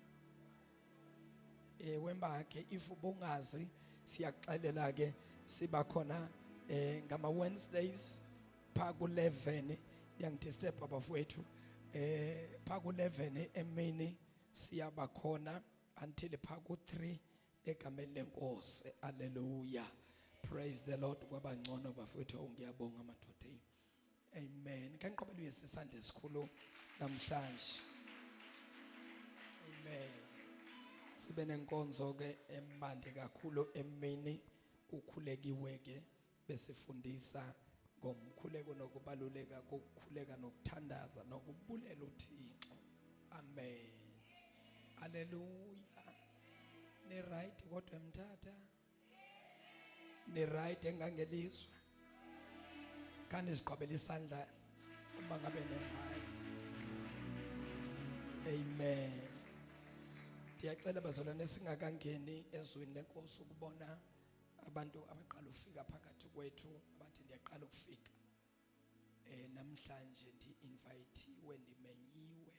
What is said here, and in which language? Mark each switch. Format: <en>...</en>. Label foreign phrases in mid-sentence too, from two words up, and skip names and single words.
<xh>wemba ke if ubungazi siyaxelela ke siba khona ngama Wednesdays pha ku11 ngiyangidisturb abafowethu pha ku11 emini siyaba khona until pha ku3 egameni lenkosi.</xh> <en>Hallelujah. Praise the Lord.</en> <zu>Kwaba ngcono bafowethu ngiyabonga amadoda. Amen.</zu> <xh>Kanqobela uyesu isandla esikhulu namhlanje. Amen. Sibe nenkonzo ke emandi kakhulu emini kukhulekiwe ke besifundisa ngomkhuleko nokubaluleka kokukhuleka nokuthandaza nokubulela uThixo. Amen. Hallelujah. Ni right kodwa emthatha. Ni right engangelizwe. Kanti siqhubela isandla uma ngabe ni right. Amen. Ndiyacela bazalwane singakangeni ezweni lenkosi ukubona abantu abaqala ufika phakathi kwethu abathi ndiyaqala ukufika. Namhlanje ndi-invitewe ndimenyiwe.</xh>